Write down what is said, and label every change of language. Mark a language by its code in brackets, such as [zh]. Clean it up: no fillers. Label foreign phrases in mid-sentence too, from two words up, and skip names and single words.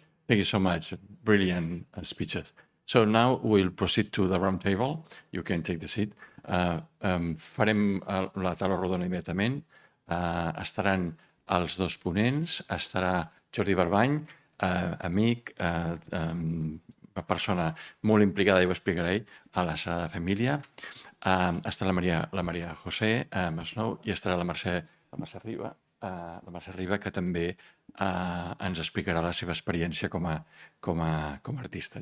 [en] Thank you so much. Brilliant speeches. So now we'll proceed to the round table. You can take the seat. [ca] Farem la taula rodona immediatament. Estaran els dos ponents, estarà Jordi Barbany, amic, una persona molt implicada, ja ho explicarà ell, a la Sagrada Família. Estarà la María José Masnou i estarà la Mercè Riba, que també ens explicarà la seva experiència com a artista.